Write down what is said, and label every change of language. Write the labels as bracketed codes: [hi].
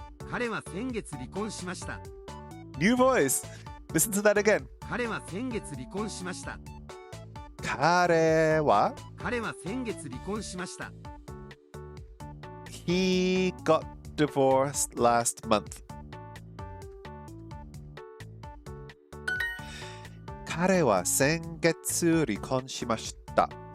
[ja] 彼は先月離婚しました。 [en] New voice. Listen to that again. [ja] 彼は先月離婚しました。彼は彼は先月離婚しました。 [en] He got divorced last month. [ja] 彼は先月離婚しました。